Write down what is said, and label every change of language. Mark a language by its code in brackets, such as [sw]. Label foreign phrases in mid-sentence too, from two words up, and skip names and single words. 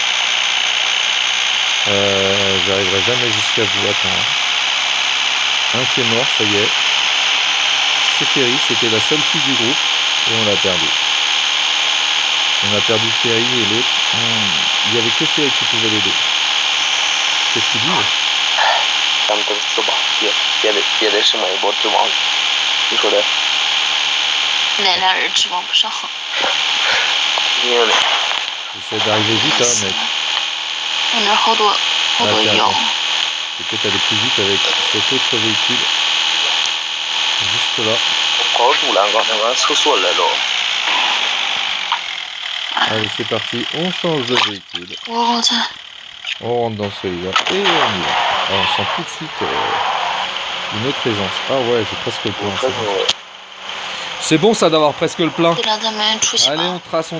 [fr] J'arriverai jamais jusqu'à vous. Attends. Un qui est mort, ça y est. C'est Ferry, c'était la seule fille du groupe. Et on l'a perdu. On a perdu Ferry et l'autre. Il n'y avait que Ferry qui pouvait l'aider. Qu'est-ce qu'ils disent? [zh] 咱们公司吧，别的什么也不指望，你说的？哪俩人指望不上？因为 [fr] J'essaie d'arriver vite, hein, mec. [zh] 我那儿好多 [fr] tiens, [zh] 药。 [fr] Je vais peut-être aller plus vite avec cet autre véhicule. Juste là. [zh] 跑路了，刚才往厕所来了。 [fr] Allez, c'est parti. On change de véhicule. [zh] 我在。 [fr] On rentre dans celui-là et on y va. Alors, on sent tout de suite une autre aisance. Ah ouais, j'ai presque le plein. C'est bon ça d'avoir presque le plein. Allez, on trace.